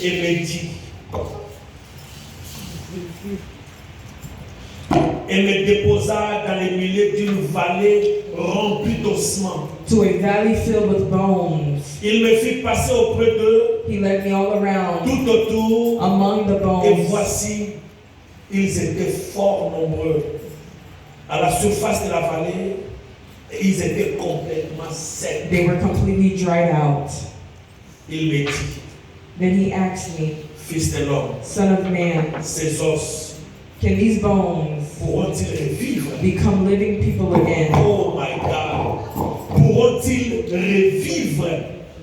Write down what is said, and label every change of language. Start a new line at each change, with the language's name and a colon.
French: et me dit, et me déposa dans le milieu d'une vallée remplie d'ossements.
English: to a valley filled with bones.
French: Il me fit passer auprès d'eux,
English: He led me all around,
French: tout autour,
English: among the
French: et
English: bones,
French: voici, ils étaient fort nombreux. À la surface de la vallée, ils étaient complètement secs.
English: they were completely dried out.
French: Il me dit,
English: Then he asked me,
French: fils de l'homme,
English: Son of man,
French: ces os
English: can these bones
French: pourront-ils revivre?
English: become living people again? Oh my God!
French: Pourront-ils revivre?